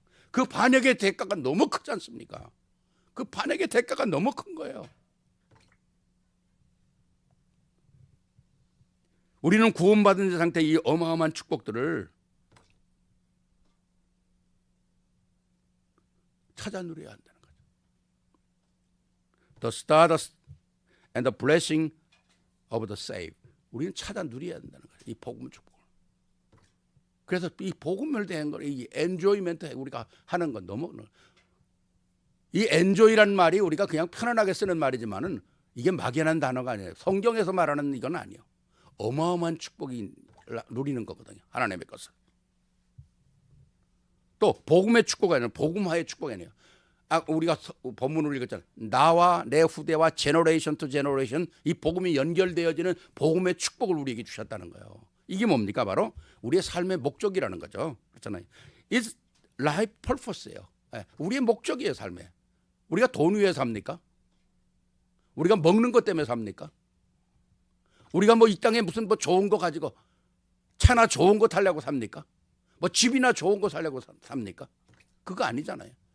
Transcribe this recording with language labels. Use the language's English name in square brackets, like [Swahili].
[Korean] 그 반역의 대가가 너무 크지 않습니까? 그 반역의 대가가 너무 큰 거예요. 우리는 구원받은 상태의 이 어마어마한 축복들을 찾아 누려야 한다는 거죠. [English] The stardust and the blessing of the saved. [Korean] 우리는 찾아 누려야 된다는 거예요. 이 복음을 축복을. 그래서 이 복음을 대한 거, 이 엔조이먼트 우리가 하는 건 너무 이 엔조이란 말이 우리가 그냥 편안하게 쓰는 말이지만은 이게 막연한 단어가 아니에요. 성경에서 말하는 이건 아니에요. 어마어마한 축복이 누리는 거거든요. 하나님의 것을. 또 복음의 축복이 아니라 복음화의 축복이 아니에요. 우리가 본문을 읽었잖아요. 나와 내 후대와 제너레이션 투 제너레이션 이 복음이 연결되어지는 복음의 축복을 우리에게 주셨다는 거예요. 이게 뭡니까? 바로 우리의 삶의 목적이라는 거죠. 그렇잖아요. [English] It's life purpose예요. [Korean] 우리의 목적이에요, 삶에. 우리가 돈 위에 삽니까? 우리가 먹는 것 때문에 삽니까? 우리가 뭐 이 땅에 무슨 뭐 좋은 거 가지고 차나 좋은 거 타려고 삽니까? 뭐 집이나 좋은 거 살려고 삽니까? 그거 아니잖아요.